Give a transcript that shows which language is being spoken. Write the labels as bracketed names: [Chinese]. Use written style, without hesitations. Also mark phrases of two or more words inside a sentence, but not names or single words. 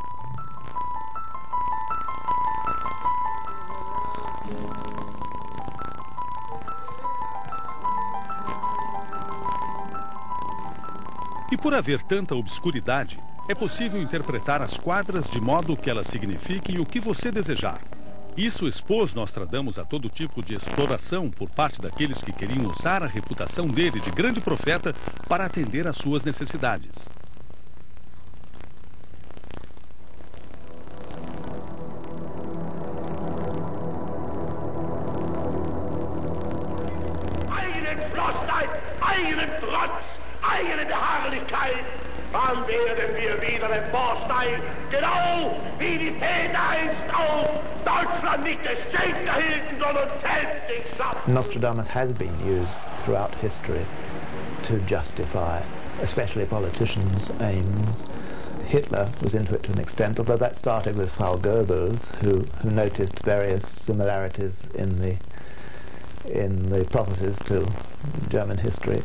[Portuguese] E por haver tanta obscuridade, é possível interpretar as quadras de modo que elas signifiquem o que você desejar. Isso expôs Nostradamus a todo tipo de exploração por parte daqueles que queriam usar a reputação dele de grande profeta para atender às suas necessidades. [German] eigene Beharrlichkeit, dann werden wir wieder emporsteigen, genau wie die Väter einst auf Deutschland nicht des Geschenk erhielten, sondern selbst den Schatz. [English] Nostradamus has been used throughout history to justify, especially politicians' aims. Hitler was into it to an extent, although that started with Frau Goebbels, who noticed various similarities in the prophecies to German history.